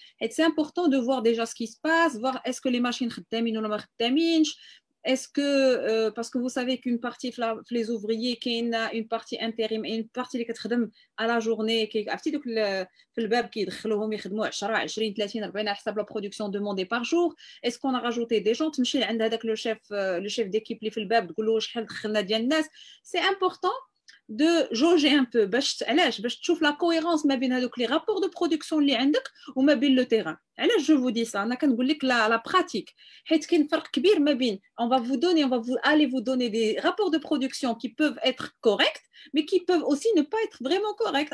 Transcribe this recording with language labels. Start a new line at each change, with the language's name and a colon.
French: C'est important de voir déjà ce qui se passe, voir est-ce que les machines
Arabic: خدامين ولا ما خدامينش.
French: Est-ce que, parce que vous savez qu'une partie les ouvriers, qu'il y a une partie intérim et une partie qui
Arabic: تخدم
French: à la journée, qui
Arabic: عرفتي دوك في الباب كيدخلوهم يخدموا 10 20 30 40 على حسب
French: la production demandée par jour. Est-ce qu'on a rajouté des gens
Arabic: تمشي عند هذاك
French: le chef d'équipe
Arabic: اللي في الباب تقول له شحال دخلنا ديال الناس.
French: C'est important de jauger un peu
Arabic: باش تشوف
French: la cohérence ما بين
Arabic: هذوك
French: les rapports de production
Arabic: اللي عندك وما بين
French: le terrain.
Arabic: علاش
French: je vous dis ça
Arabic: انا كنقول لك
French: la pratique
Arabic: حيت كاين فرق كبير ما بين
French: on va vous donner des rapports de production qui peuvent être corrects mais qui peuvent aussi ne pas être vraiment corrects.